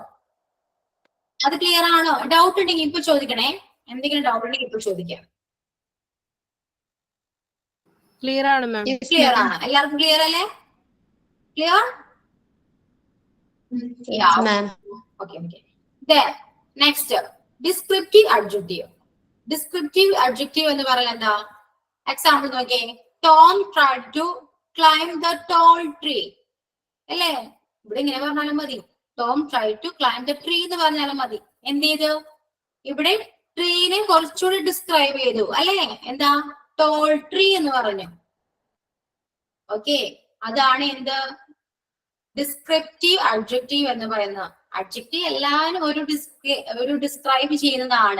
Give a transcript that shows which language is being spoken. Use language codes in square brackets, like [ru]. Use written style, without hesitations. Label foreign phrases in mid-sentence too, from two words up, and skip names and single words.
[ml] അത് ക്ലിയർ ആണോ? ഡൗട്ട് ഉണ്ടെങ്കിൽ ഇപ്പൊ ചോദിക്കണേ. എന്തെങ്കിലും ഡൗട്ട് ഉണ്ടെങ്കിൽ ഇപ്പൊ ചോദിക്കാം. ക്ലിയർ ആണ് മാം. ക്ലിയർ ആണ്? എല്ലാവർക്കും ക്ലിയർ അല്ലേ? ക്ലിയർ? മാം. [en] Okay. Then next, descriptive adjective. Descriptive adjective [ml] എന്ന് പറയുന്നത് എന്താ? എക്സാമ്പിൾ നോക്കിയേ. [en] Tom tried to climb the tall tree. [ml] അല്ലേ? ഇവിടെ ഇങ്ങനെ പറഞ്ഞാലും മതി. [en] Tom tried to climb the tree [ml] എന്ന് പറഞ്ഞാലും മതി. എന്ത് ചെയ്തു? ഇവിടെ ട്രീനെ കുറച്ചുകൂടി ഡിസ്ക്രൈബ് ചെയ്തു അല്ലേ? എന്താ? [en] tall tree [ml] എന്ന് പറഞ്ഞു. ഓക്കെ, അതാണ് എന്ത്? [en] descriptive adjective [ml] എന്ന് പറയുന്നത്. അഡ്ജക്റ്റീവ് എല്ലാവരും ഒരു ഡിസ്ക്രൈബ് ചെയ്യുന്നതാണ്.